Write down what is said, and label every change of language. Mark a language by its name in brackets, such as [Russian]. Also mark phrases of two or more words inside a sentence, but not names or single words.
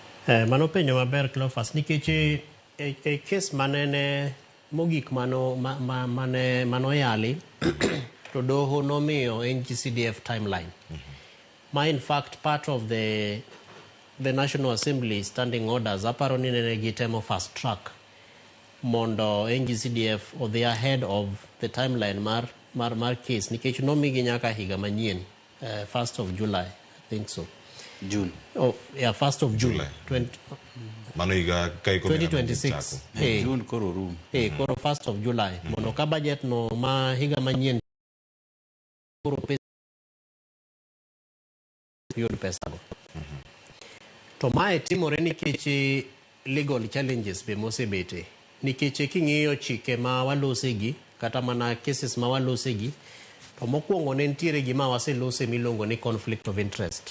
[Luo (Kenya and Tanzania)] Mano penjo maber Cleophas nikech e case manene mogik mano yali to doho nomiyo NG-CDF timeline. Ma [English] in fact part of the National Assembly standing orders [Luo (Kenya and Tanzania)] aparo ni nene gitemo [English] fast track [Luo (Kenya and Tanzania)] mondo NG-CDF odhi [English] ahead of the timeline [Luo (Kenya and Tanzania)] mar case nikech nomigi nyaka higa manyien 1st of July, [English] I think so. June. Oh, yeah, 1st of June. [Luo (Kenya and Tanzania)] 2026. June koro room. Koro 1st of July. Mono ka budget no ma higa manyien koro yud pesa go. To mae timore nikech [English] legal challenges [Luo (Kenya and Tanzania)] be mosebete. Nikech king'iyo chike ma walosegi kata mana cases ma walosegi to mokwongo ne ntiere gima waselose milongo ni [English] conflict of interest.